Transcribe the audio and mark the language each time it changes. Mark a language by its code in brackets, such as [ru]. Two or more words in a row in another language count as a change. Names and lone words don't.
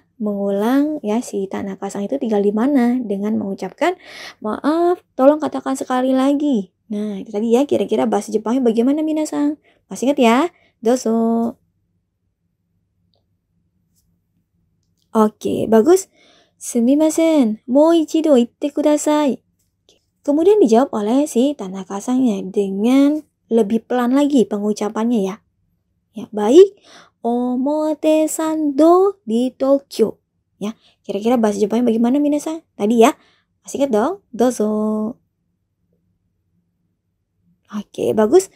[id] Mengulang ya si Tanaka-san itu tinggal di mana dengan mengucapkan maaf, tolong katakan sekali lagi. Nah, itu tadi ya kira-kira bahasa Jepangnya bagaimana minasan? Masih ingat ya? Doso. Oke, bagus. [ja] すみません、もう一度言ってください. [id] Kemudian dijawab oleh si Tanaka-san ya dengan lebih pelan lagi pengucapannya ya. Ya, baik. Omotesando di Tokyo. Ya, kira-kira bahasa Jepangnya bagaimana minasan? Tadi ya. Masih ingat dong? Dozo. Oke, bagus.